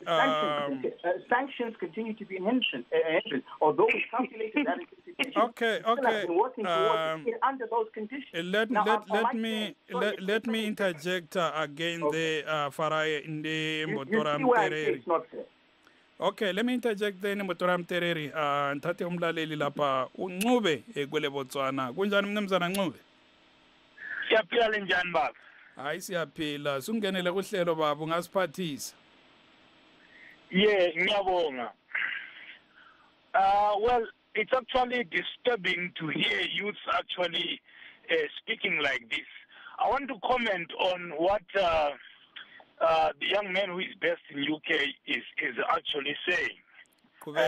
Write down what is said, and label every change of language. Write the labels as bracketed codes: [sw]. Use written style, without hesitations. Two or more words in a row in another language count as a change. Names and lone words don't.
[en] Sanctions continue to be an hindrance, although we calculated that anticipation. Okay. Working towards it under those conditions. Let me interject again. Okay. The Farai in the Motoram Tereri. Okay, let me interject then Motoram Tereri. [nd] Ntate umlaleli lapha uNcube kwele Botswana. Kunjani mnumzana Ncube? Siyaphila njani baba? Hayi siyaphila. Sungenele kuhlelo baba ungasiphathisa. Yeah, ngiyabonga. [en] Well, it's actually disturbing to hear youth actually speaking like this. I want to comment on what the young man who is based in UK is actually saying.